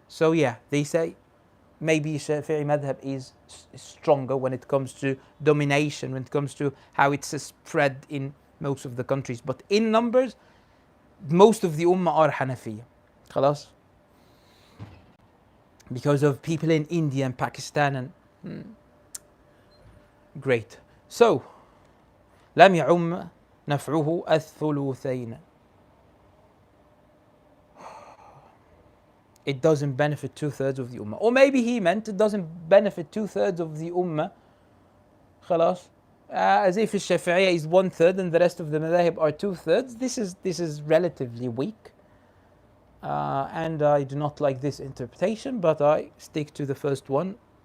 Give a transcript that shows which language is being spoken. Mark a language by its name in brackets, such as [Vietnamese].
[English] So they say maybe Shafi'i madhab is stronger when it comes to domination, when it comes to how it's spread in most of the countries. But in numbers, most of the ummah are Hanafiya. [Arabic] خلاص. [English] Because of people in India and Pakistan and great. So [Arabic] لم يعم نفعه الثلثين. [English] It doesn't benefit 2/3 of the ummah. Or maybe he meant it doesn't benefit 2/3 of the ummah. [Arabic] خلاص. [English] As if Shafi'iyya is 1/3 and the rest of the madhahib are 2/3. This is relatively weak. And I do not like this interpretation, but I stick to the first one.